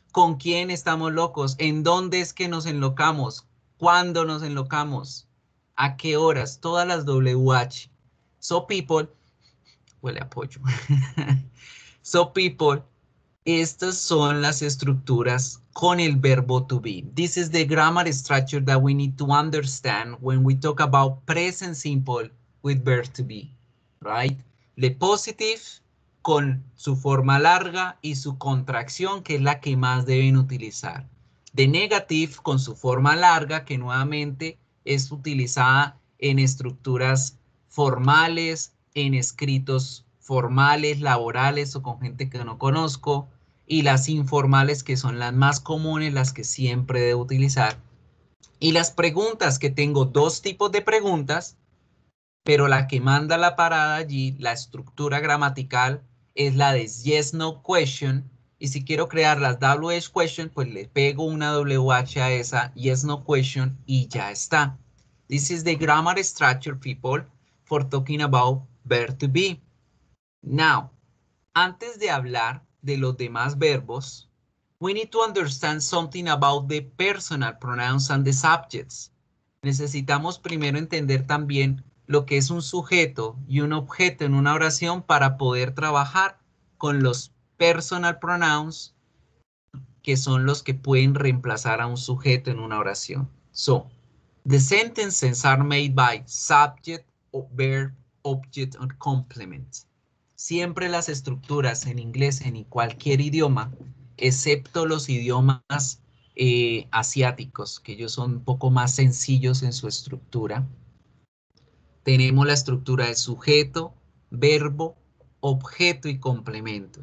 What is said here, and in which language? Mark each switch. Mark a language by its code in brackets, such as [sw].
[es] ¿Con quién estamos locos? ¿En dónde es que nos enlocamos? ¿Cuándo nos enlocamos? ¿A qué horas? Todas las WH. [en] So people, [es] huele a pollo. [en] So people, [es] estas son las estructuras con el verbo to be. [en] This is the grammar structure that we need to understand when we talk about present simple with verb to be, right? The positive [es] con su forma larga y su contracción, que es la que más deben utilizar. [en] The negative [es] con su forma larga, que nuevamente es utilizada en estructuras formales, en escritos formales, laborales o con gente que no conozco, y las informales, que son las más comunes, las que siempre debo utilizar. Y las preguntas, que tengo dos tipos de preguntas, pero la que manda la parada allí, la estructura gramatical, es la de yes, no question. Y si quiero crear las WH question, pues le pego una WH a esa yes, no question y ya está. [en] This is the grammar structure, people, for talking about verb to be. Now, [es] antes de hablar de los demás verbos, [en] we need to understand something about the personal pronouns and the subjects. [es] Necesitamos primero entender también lo que es un sujeto y un objeto en una oración para poder trabajar con los personal pronouns, que son los que pueden reemplazar a un sujeto en una oración. [en] So, the sentences are made by subject, verb, object, or complement. [es] Siempre las estructuras en inglés, en cualquier idioma, excepto los idiomas asiáticos, que ellos son un poco más sencillos en su estructura. Tenemos la estructura de sujeto, verbo, objeto y complemento.